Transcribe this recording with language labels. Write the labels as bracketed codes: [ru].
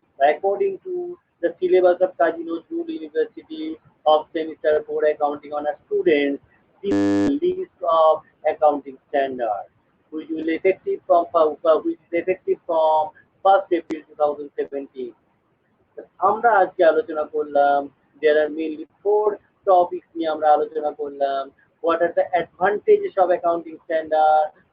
[en] According to the syllabus of Kazi Nazrul University of Semester 4 Accounting Honors students, this is the list of accounting standards which will effective from which is effective from 1st April 2017. [bn] আমরা আজকে আলোচনা করলাম [en] there are mainly four topics [bn] নিয়ে আমরা আলোচনা করলাম. [en] What are the advantages of accounting standard?